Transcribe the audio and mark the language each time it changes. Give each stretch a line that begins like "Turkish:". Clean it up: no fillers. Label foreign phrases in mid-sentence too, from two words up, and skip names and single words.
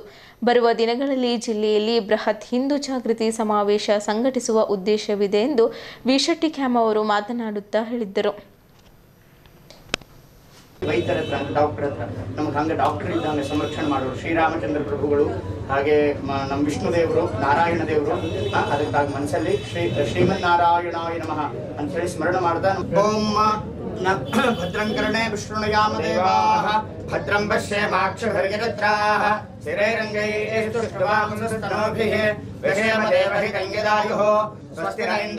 Kannada: ಬರುವ ದಿನಗಳಲ್ಲಿ ಜಿಲ್ಲೆಯಲ್ಲಿ ಬೃಹತ್ ಹಿಂದೂ ಜಾಗೃತಿ ಸಮಾವೇಶ ಸಂಘಟಿಸುವ ಉದ್ದೇಶವಿದೆ ಎಂದು ವಿಶೆಟ್ಟಿ ಖ್ಯಾಮ ಅವರು ಮಾತನಾಡುತ್ತಾ ಹೇಳಿದ್ದರು. ವೈದ್ಯರ ಹತ್ರ, ಡಾಕ್ಟರ್ ಹತ್ರ ನಮ್ಗೆ ಹಂಗೆ ಡಾಕ್ಟರ್ ಇದ್ದಂಗೆ ಸಂರಕ್ಷಣೆ ಮಾಡೋರು ಶ್ರೀರಾಮಚಂದ್ರ ಪ್ರಭುಗಳು, ಹಾಗೆ ನಮ್ಮ ವಿಷ್ಣು ದೇವರು, ನಾರಾಯಣ ದೇವರು. ಅದಕ್ಕಾಗಿ ಮನಸ್ಸಲ್ಲಿ
Sanskrit: ಶ್ರೀಮನ್ನಾರಾಯಣಾಯ ನಮಃ
Kannada: ಅಂತ ಹೇಳಿ ಸ್ಮರಣ ಮಾಡ್ತಾ
Sanskrit: ಓಂ भद्रं कर्णे विष्णुयाम देवाः भद्रं पश्येमाक्षभिर्यजत्राः स्थिरैरङ्गैस्तुष्टवांसस्तनोभिः व्यशेम देवहितञ्जदायुः स्वस्ति न इन्द्र